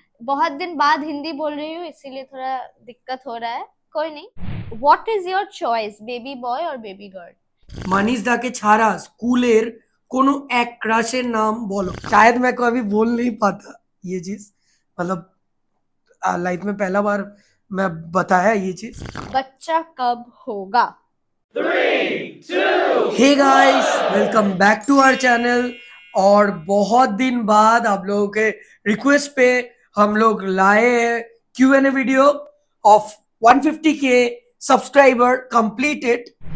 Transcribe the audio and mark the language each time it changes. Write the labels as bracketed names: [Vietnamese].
[Hindi] बहुत दिन बाद हिंदी बोल रही हूँ इसीलिए थोड़ा दिक्कत हो रहा है, कोई नहीं। [English] what is your choice, baby boy [Hindi] और [English] Baby girl? [Bangla] মানিস দাকে ছাড়া স্কুলের কোনো এক ক্রাশের [Hindi] नाम बोलो। शायद मैं कभी बोल नहीं पाता ये चीज, मतलब लाइफ में पहला बार मैं बताया ये चीज। बच्चा कब होगा? [English] Hey guys, welcome back to our channel. [Hindi] और बहुत दिन बाद आप लोगों के रिक्वेस्ट पे हम लोग लाए हैं Q&A video of 150K subscriber completed.